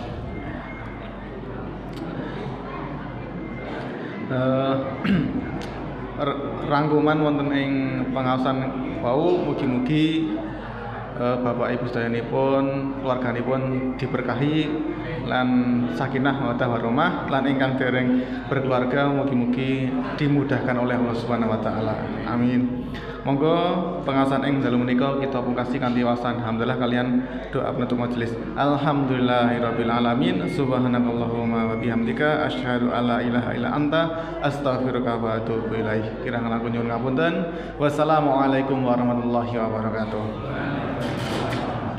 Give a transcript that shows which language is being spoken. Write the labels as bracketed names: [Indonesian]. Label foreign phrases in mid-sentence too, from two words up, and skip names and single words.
[Javanese] Rangkuman wonten ing pengaosan wau mugi-mugi Bapak Ibu sedayanipun keluarganipun diberkahi lan [Arabic] سكينة مودة ورحمة, [Javanese] lan ingkang dereng berkeluarga mugi-mugi [Indonesian] dimudahkan oleh [Arabic] الله سبحانه وتعالى. [Javanese] Amin. Monggo pengasahan ing dalu menika kita pungkasi kanthi wasan alhamdulillah kalian doa penutup majelis. [Arabic] الحمد لله رب العالمين. سبحانك اللهم وبحمدك أشهد ألا إله إلا أنت أستغفرك وأتوب إليك. [Javanese] Kirang langkung nyuwun ngapunten. [Arabic] والسلام عليكم ورحمة الله وبركاته.